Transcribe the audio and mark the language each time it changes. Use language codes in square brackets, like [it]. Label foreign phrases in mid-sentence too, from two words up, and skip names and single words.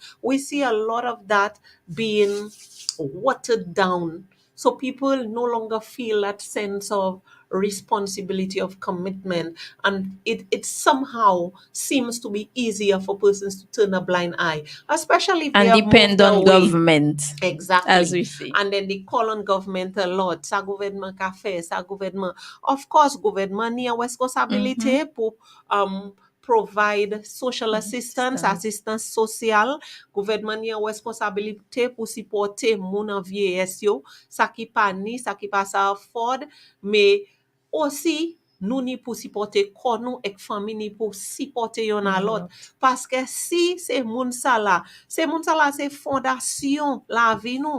[en] We see a lot of that being watered down, so people no longer feel that sense of responsibility, of commitment, and it somehow seems to be easier for persons to turn a blind eye, especially if they And have depend moved on away. government, as Exactly. we see. And then they call on government a lot. [acf] Sa gouvernement ka fe, sa gouvernement. [en] Of course, [acf] gouvernement ni an Mm-hmm. responsabilite pou [en] provide social assistance, Assistance. [acf] assistance social. Gouvernement ni an responsabilite pou sipote moun an vieyes yo, sa ki pa ni, sa ki pa sa afford, me osi nou ni pou sipote kon nou ek fami ni pou sipote yon alot. Lot. Paske si se moun sa la se fondasyon la vi nou.